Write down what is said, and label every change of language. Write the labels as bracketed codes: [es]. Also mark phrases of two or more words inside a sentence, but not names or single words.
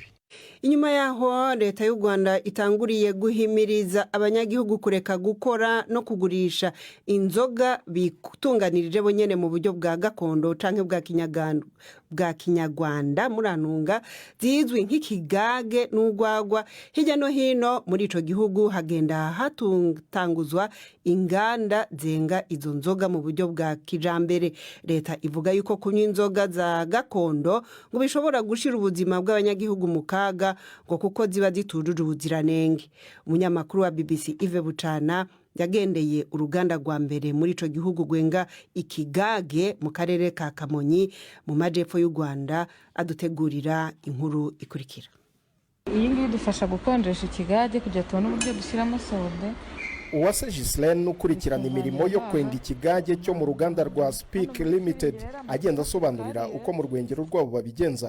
[rn] Inyuma yaho leta y'u Rwanda itanguriye guhimiriza abanyagihugu kureka gukora no kugurisha inzoga bitunganirije bonyene mu buryo bwa gakondo canke bwa kinyarwanda muranunga zizwi nk'ikigage n'urwagwa, hirya no hino muri ico gihugu hagenda hatanguzwa inganda zenga izo nzoga mu buryo bwa kijambere. Leta ivuga yuko kunywa inzoga za gakondo ngo bishobora gushira ubuzima bw'abanyagihugu mu kaga ngo kuko ziba zitujuje ubuziranenge. Umunyamakuru wa BBC Ive Bucana yagendeye uruganda rwa mbere muri ico gihugu gwenga ikigage mu karere ka Kamonyi mu majepfo y'u Rwanda, adutegurira inkuru ikurikira. [rw] Iyi ngiyi dufasha gukonjesha ikigage kugira tubone uburyo dushyiramo sode. Uwase Gislaine ukurikirana imirimo yo kwenga ikigage cyo mu ruganda rwa Speak Limited agenda asobanurira uko mu rwengero rwabo babigenza.